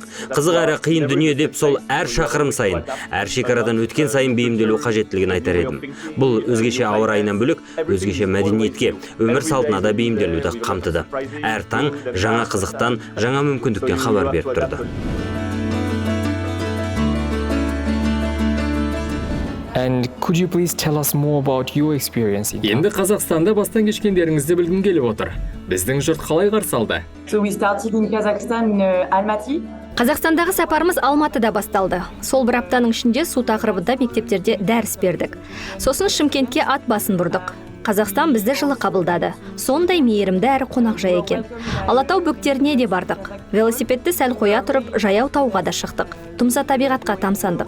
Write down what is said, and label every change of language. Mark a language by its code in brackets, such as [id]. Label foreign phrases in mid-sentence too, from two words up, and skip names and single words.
[kk] Қызық әрі қиын дүние деп сол әр шақырым сайын, әр шекарадан өткен сайын бейімделу қажеттілігін айтар едім. Бұл өзгеше ауа райынан бөлек, өзгеше мәдениетке, өмір салтына да бейімделуді қамтыды. Әр таң жаңа қызықтан, жаңа мүмкіндіктен хабар беріп тұрды. [en] And could you please tell us more about your experience? [kk] Енді Қазақстанда бастан кешкендеріңізді білгім келіп отыр. Біздің жұрт қалай қарсы алды? [en] So we started in Kazakhstan in Almaty. [kk] Қазақстандағы сапарымыз Алматыда басталды. Сол бір аптаның ішінде су тақырыбында мектептерде дәріс бердік. Сосын Шымкентке ат басын бұрдық. Қазақстан бізді жылы қабылдады. Сондай мейірімді әрі қонақжай екен. Алатау бөктеріне де бардық. Велосипедті сәл қоя тұрып, жаяу тауға да шықтық. Тұмса табиғатқа тамсандық.